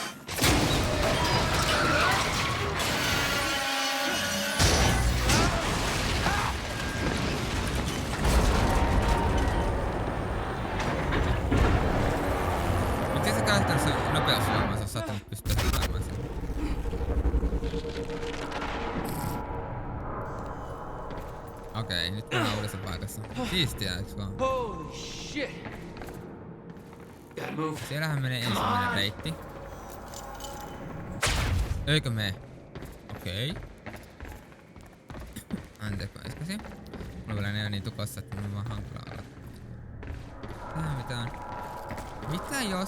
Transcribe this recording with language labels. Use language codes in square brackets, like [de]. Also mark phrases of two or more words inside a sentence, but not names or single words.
[fi] Miksi se käyttänyt se nopeusvoimaa, se on saattanut pystyä hyppäämään sen? Okei, nyt mennään uudessa paikassa. Siistiä, eiks vaan? [en] Holy shit! Gotta move. [fi] Siellähän menee ensimmäinen reitti. Eikö mene? Okei. Anteeksi, mä iskasin. Mulla on vielä niin tukossa, että mun on vaan hankala olla. Tähän mitään. Mitä jos...